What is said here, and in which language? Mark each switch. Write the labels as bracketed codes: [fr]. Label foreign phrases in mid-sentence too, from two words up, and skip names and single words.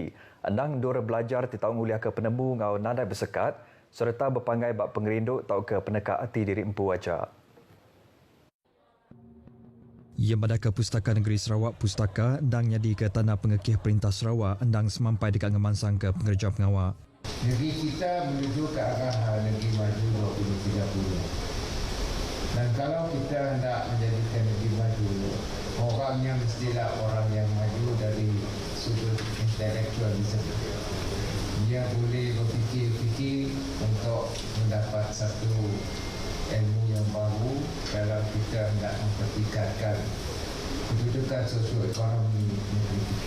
[iba] Andang dora belajar titau nguliah ke penemu ngau nadai bersekat serta berpangai bak pengerinduk tau ke peneka hati diri empu wajak. Ia madah ke Pustaka Negeri Sarawak Pustaka endang nyadi ke tanah pengekih Perintah Sarawak endang semampai dekat ngemansang ke pengerja pengawak. [ms] Negeri kita menuju ke arah negeri maju 2030. Dan kalau kita hendak menjadikan negeri maju, orangnya mestilah orang yang maju dari sudut intelektualisme. Dia boleh berfikir-fikir untuk mendapat satu ilmu yang baru dalam kita hendak mempertingkatkan kedudukan sosioekonomi negeri kita.